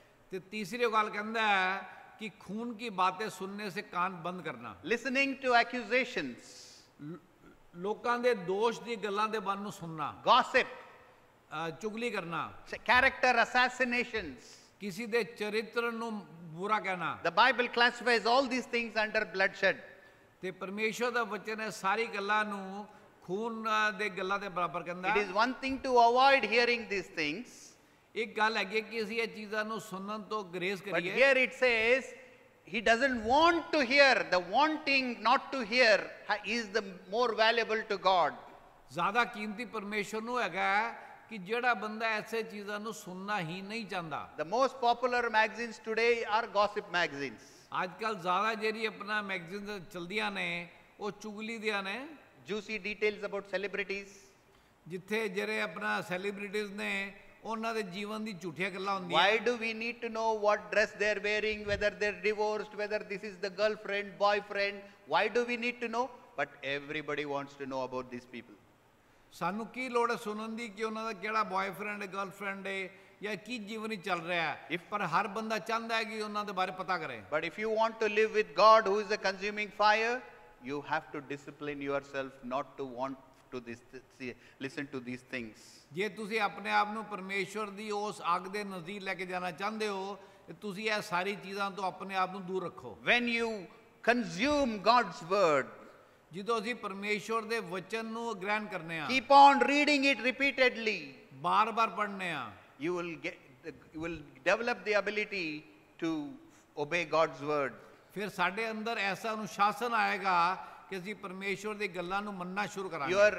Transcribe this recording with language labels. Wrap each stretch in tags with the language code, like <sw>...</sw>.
<pa>ਤੇ ਤੀਸਰੀ ਗੱਲ ਕਹਿੰਦਾ ਹੈ ਕਿ</pa> <hi>खून की बातें सुनने से कान बंद करना।</hi> <en>Listening to accusations,</en> <pa>ਲੋਕਾਂ ਦੇ ਦੋਸ਼ ਦੀ ਗੱਲਾਂ ਦੇ ਬਾਰੇ ਨੂੰ ਸੁਣਨਾ।</pa> <en>gossip,</en> <pa>ਚੁਗਲੀ ਕਰਨਾ।</pa> <en>character assassinations.</en> <pa>ਕਿਸੇ ਦੇ ਚਰਿੱਤਰ ਨੂੰ ਬੁਰਾ ਕਹਿਣਾ।</pa> <en>The Bible classifies all these things under bloodshed.</en> <pa>ਤੇ ਪਰਮੇਸ਼ਵਰ ਦਾ ਵਚਨ ਹੈ ਸਾਰੀ ਗੱਲਾਂ ਨੂੰ ਖੂਨ ਦੇ ਗੱਲਾਂ ਦੇ ਬਰਾਬਰ ਕਹਿੰਦਾ।</pa> <en>It is one thing to avoid hearing these things.</en> <pa>ਇੱਕ ਗੱਲ ਹੈਗੀ ਕਿ ਅਸੀਂ ਇਹ ਚੀਜ਼ਾਂ ਨੂੰ ਸੁਣਨ ਤੋਂ ਗਰੇਜ਼</pa> <en>But</en> <pa>ਕਰੀਏ।</pa> <en>here it says he doesn't want to hear. The wanting not to hear is the more valuable to God.</en> <pa>ਜ਼ਿਆਦਾ ਕੀਮਤੀ ਪਰਮੇਸ਼ਵਰ ਨੂੰ ਹੈਗਾ ਕਿ ਜਿਹੜਾ ਬੰਦਾ ਐਸੇ ਚੀਜ਼ਾਂ ਨੂੰ ਸੁਣਨਾ ਹੀ ਨਹੀਂ ਚਾਹੁੰਦਾ।</pa> <en>The most popular magazines today are gossip magazines.</en> <pa>ਅੱਜ ਕੱਲ ਜ਼ਿਆਦਾ ਜਿਹੜੀ ਆਪਣਾ ਮੈਗਜ਼ੀਨ ਚਲਦੀਆਂ ਨੇ ਉਹ ਚੁਗਲੀ ਦੀਆਂ ਨੇ।</pa> <en>Juicy details about celebrities.</en> <pa>ਜਿੱਥੇ ਜਿਹੜੇ ਆਪਣਾ ਸੈਲੀਬ੍ਰਿਟੀਜ਼ ਨੇ ਉਹਨਾਂ ਦੇ ਜੀਵਨ ਦੀ ਝੂਠੀਆਂ ਗੱਲਾਂ ਹੁੰਦੀਆਂ।</pa> <en>Why do we need to know what dress they're wearing, whether they're divorced, whether this is the girlfriend, boyfriend? Why do we need to know? But everybody wants to know about these people.</en> <pa>ਸਾਨੂੰ ਕੀ ਲੋੜ ਹੈ ਸੁਣਨ ਦੀ ਕਿ ਉਹਨਾਂ ਦਾ ਕਿਹੜਾ boyfriend ਹੈ, girlfriend ਹੈ ਜਾਂ ਕੀ ਜੀਵਨ ਹੀ ਚੱਲ ਰਿਹਾ ਹੈ। ਪਰ ਹਰ ਬੰਦਾ ਚਾਹੁੰਦਾ ਹੈ ਕਿ ਉਹਨਾਂ ਦੇ ਬਾਰੇ ਪਤਾ ਕਰੇ।</pa> <en>But if you want to live with God, who is a consuming fire, you have to discipline yourself not to want to listen to these things.</en> <pa>ਜੇ ਤੁਸੀਂ ਆਪਣੇ ਆਪ ਨੂੰ ਪਰਮੇਸ਼ਵਰ ਦੀ ਉਸ ਅੱਗ ਦੇ ਨਜ਼ਦੀਕ ਲੈ ਕੇ ਜਾਣਾ ਚਾਹੁੰਦੇ ਹੋ ਤੇ ਤੁਸੀਂ ਇਹ ਸਾਰੀ ਚੀਜ਼ਾਂ ਤੋਂ ਆਪਣੇ ਆਪ ਨੂੰ ਦੂਰ ਰੱਖੋ।</pa> <en>When you consume God's word,</en> <pa>ਜਦੋਂ ਅਸੀਂ ਪਰਮੇਸ਼ਵਰ ਦੇ ਵਚਨ ਨੂੰ ਗ੍ਰਹਿਣ ਕਰਨੇ ਆ,</pa> <en>keep on reading it repeatedly,</en> <pa>ਬਾਰ-ਬਾਰ ਪੜ੍ਹਨੇ ਆ,</pa> <en>you will develop the ability to obey God's word.</en> <pa>ਫਿਰ ਸਾਡੇ ਅੰਦਰ ਐਸਾ ਅਨੁਸ਼ਾਸਨ ਆਏਗਾ ਕਿ ਅਸੀਂ ਪਰਮੇਸ਼ਵਰ ਦੀ ਗੱਲਾਂ ਨੂੰ ਮੰਨਣਾ ਸ਼ੁਰੂ ਕਰਾਂਗੇ।</pa>